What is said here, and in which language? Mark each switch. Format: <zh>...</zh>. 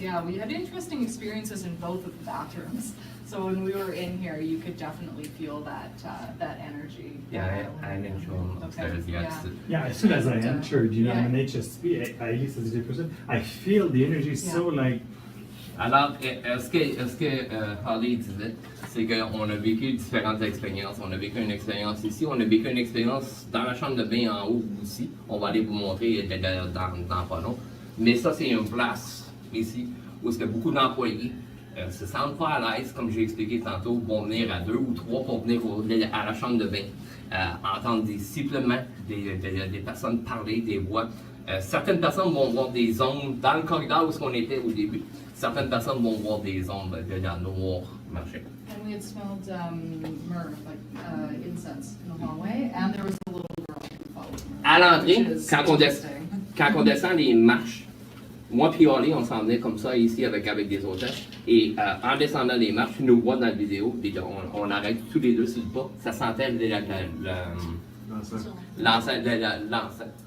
<en>Yeah, we had interesting experiences in both of the bathrooms. So when we were in here, you could definitely feel that energy. Yeah, I didn't show him upstairs yet. Yeah, as soon as I entered, an HSP, à Elise as a person, I feel the energy so like.</en> <fr>Alors, ce que Holly disait, c'est qu'on a vécu différentes expériences. On a vécu une expérience ici, on a vécu une expérience dans la chambre de bain en haut aussi. On va aller vous montrer dans pas long. Mais ça, c'est une place ici où il y a beaucoup d'employés. Se sentent pas à l'aise, comme j'ai expliqué tantôt, vont venir à 2 ou 3 pour venir à la chambre de bain, entendre des sifflements, des personnes parler, des voix. Certaines personnes vont voir des ondes dans le corridor où on était au début. Certaines personnes vont voir des ondes de la noire marcher.</fr> <en>And we had smelled myrrh, like incense in the hallway, and there was a little girl who followed me.</en> <fr>À l'entrée, quand on descend les marches, moi puis Holly, on s'en venait comme ça ici avec des hôtesses. Et en descendant les marches, tu nous vois dans la vidéo, on arrête tous les deux sur le pas. Ça sentait l'encens.</fr>